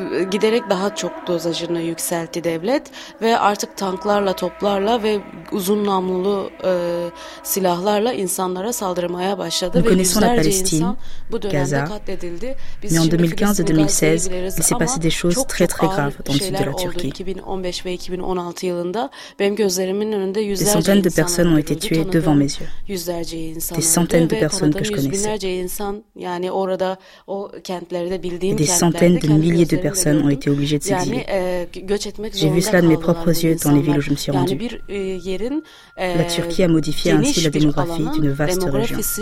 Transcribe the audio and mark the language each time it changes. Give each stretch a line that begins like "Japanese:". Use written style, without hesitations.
Turkish: Giderek daha çok dozajını yükseltti devlet ve artık tanklarla, toplarla ve uzun namlulu silahlarla insanlara saldırmaya başladı.
French: Nous connaissons la Palestine, Gaza, mais en 2015 et 2016, il s'est passé des choses très très graves dans le sud de la Turquie.
Turkish: 2015 ve 2016 yılında benim gözlerimin önünde yüzlerce
French: des centaines de personnes ont été tuées devant mes yeux.
Turkish: Yüzlerce insan,
French: des centaines de personnes que je connaissais.
Turkish: Binlerce insan, yani orada o kentlerde bildiğim kentlerde.
French: Milliers de personnes ont été obligées de s'exiler. J'ai vu cela de mes propres yeux dans les villes où je me suis rendue. La Turquie a modifié ainsi la démographie d'une vaste région.